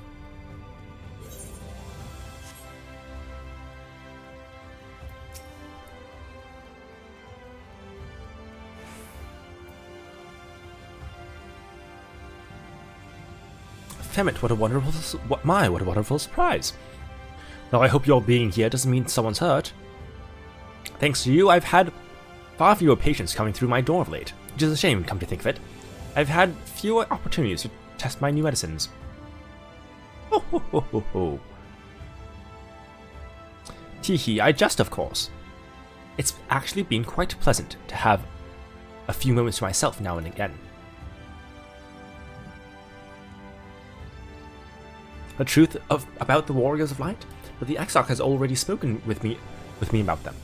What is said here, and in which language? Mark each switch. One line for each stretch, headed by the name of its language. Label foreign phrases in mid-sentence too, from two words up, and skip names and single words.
English: Femmet, what a wonderful surprise. Now I hope your being here doesn't mean someone's hurt. Thanks to you, I've had far fewer patients coming through my door of late, which is a shame, come to think of it. I've had fewer opportunities to test my new medicines. Ho ho ho ho ho. Teehee, I jest, of course. It's actually been quite pleasant to have a few moments to myself now and again. The truth about the Warriors of Light? But the Exarch has already spoken with me about them.